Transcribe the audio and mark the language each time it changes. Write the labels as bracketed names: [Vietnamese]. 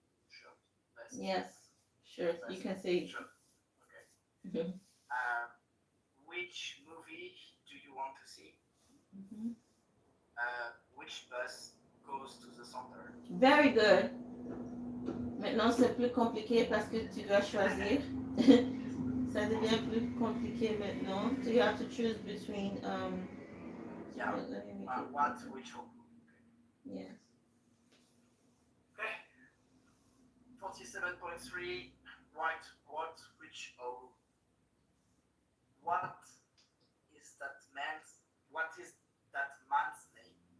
[English] Shirt. Vest. Yes. Sure. You Vest. can say. Shirt. Okay. Mhm. Which movie do you want to see? Mhm. Which bus goes to the center? Very good. [French] Maintenant, c'est plus compliqué parce que tu dois choisir. Ça devient plus compliqué maintenant. [English] So you have to choose between. Yeah. Let me make it What? better. Which? Yes. Okay. 47.3. Write what? Which? Oh. What is that man's? What is that man's name?